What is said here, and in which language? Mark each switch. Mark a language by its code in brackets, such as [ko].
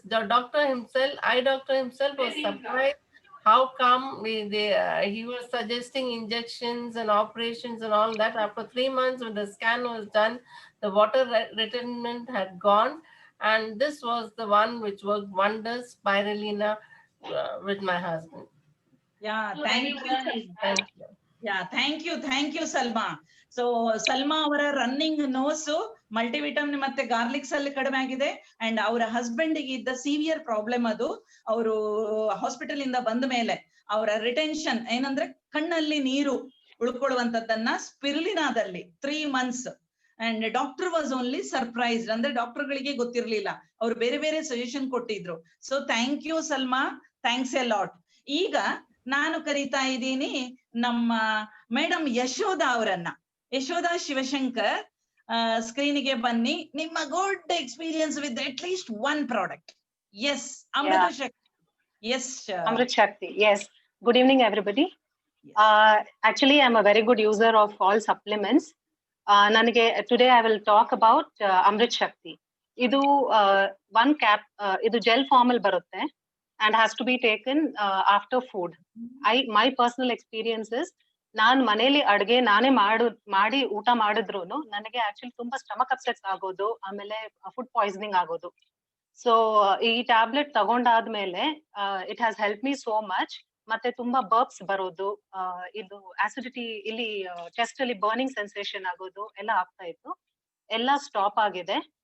[en] The eye doctor himself was surprised how come he was suggesting injections and operations and all that. After 3 months, when the scan was done, the water retention had gone, And this was the one which worked wonders, spirulina, with my husband. Yeah, So thank you. everyone, thank you. Yeah, thank you, Salma. [kn] So Salma ಅವರ running nose multivitamin ಮತ್ತೆ garlics ಅಲ್ಲಿ ಕಡಿಮೆ ಆಗಿದೆ. And ಅವರ husband ಗೆ ಇದ್ದ severe problem ಅದು. ಅವರು ಹಾಸ್ಪಿಟಲ್ ಇಂದ ಬಂದ ಮೇಲೆ ಅವರ ರಿಟೆನ್ಷನ್ ಏನಂದ್ರೆ ಕಣ್ಣಲ್ಲಿ ನೀರು ಉಳ್ಕೊಳ್ಳುವಂತದ್ದನ್ನ ಸ್ಪಿರುಲಿನಾದಲ್ಲಿ 3 months. [en] and doctor was only surprised, [kn] ಅಂದ್ರೆ ಡಾಕ್ಟರ್ ಗಳಿಗೆ ಗೊತ್ತಿರ್ಲಿಲ್ಲ, ಅವ್ರು ಬೇರೆ ಬೇರೆ ಸಜೆಷನ್ ಕೊಟ್ಟಿದ್ರು. [en] So thank you Salma, thanks a lot. [kn] ಈಗ ನಾನು ಕರೀತಾ ಇದ್ದೀನಿ ನಮ್ಮ ಮೇಡಮ್ ಯಶೋಧ ಅವರನ್ನ. ಯಶೋಧ ಶಿವಶಂಕರ್, ಸ್ಕ್ರೀನ್ಗೆ ಬನ್ನಿ. [en] ನಿಮ್ಮ good experience with at least 1 product. Yes, Amrit Shakti. Yes, Amrit Shakti. Yes. Good evening, everybody. Actually, I'm a very good user of all supplements. Today I will talk about Amrit Shakti. Idu 1 cap. [kn] Idu gel formal barutte [en] and has to be taken after food. My personal experience is, [kn] ನಾನು ಮನೇಲಿ ಅಡ್ಗೆ ನಾನೇ ಮಾಡಿ ಊಟ ಮಾಡಿದ್ರುನು ನನಗೆ actually ತುಂಬಾ stomach upsets ಆಗೋದು, ಆಮೇಲೆ ಫುಡ್ ಪಾಯ್ಸನಿಂಗ್ ಆಗೋದು. ಸೊ ಈ tablet ತಗೊಂಡಾದ್ಮೇಲೆ [en] It has help me so much. [kn] ಮತ್ತೆ ತುಂಬಾ ಬರ್ಬ್ಸ್ ಬರೋದು, ಇದು ಆಸಿಡಿಟಿ ಇಲ್ಲಿ ಚೆಸ್ಟ್ ಅಲ್ಲಿ ಬರ್ನಿಂಗ್ ಸೆನ್ಸೇಷನ್ ಆಗೋದು ಎಲ್ಲ ಆಗ್ತಾ ಇತ್ತು, ಎಲ್ಲ ಸ್ಟಾಪ್ ಆಗಿದೆ.